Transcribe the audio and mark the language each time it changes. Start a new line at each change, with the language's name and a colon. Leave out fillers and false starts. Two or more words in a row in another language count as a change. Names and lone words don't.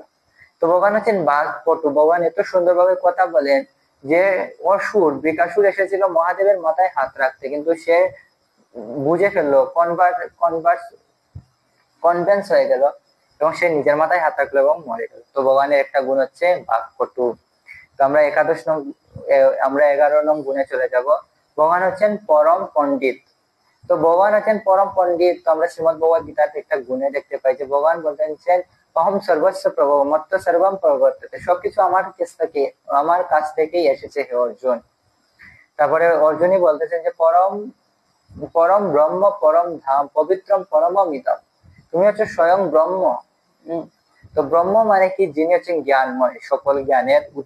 Bangla: তো ভগবান হচ্ছেন বাঘ পটু, ভগবান এত সুন্দরভাবে কথা বলেন যে অসুর বৃকাসুর এসেছিল মহাদেবের মাথায় হাত রাখতে, কিন্তু সে বুঝে ফেললো, কনভেন্স হয়ে গেল, এবং সে নিজের মাথায় হাত রাখলো এবং মরে গেল। তো ভগবানের একটা গুণ হচ্ছে বাঘ পটু। তো আমরা আমরা 11 নং গুণে চলে যাব। ভগবান হচ্ছেন পরম পণ্ডিত। তো ভগবান হচ্ছেন পরম পণ্ডিত। তো আমরা শ্রীমদ্ ভগবদ গীতাতে একটা গুণে দেখতে পাই যে ভগবান বলতেছেন
Sanskrit: অহম সর্বস্ব প্রভব মত্ত সর্বম প্রবর্ততে,
Bangla: সবকিছু আমার কাছ থেকেই এসেছে হে অর্জুন। তারপরে অর্জুনই বলতেছেন যে
Sanskrit: পরম পরম ব্রহ্ম পরম ধাম পবিত্রম পরমমিতম,
Bangla: তুমি হচ্ছে স্বয়ং ব্রহ্ম। তো ব্রহ্ম মানে কি, যিনি হচ্ছেন জ্ঞানময়, সকল জ্ঞানের উৎস।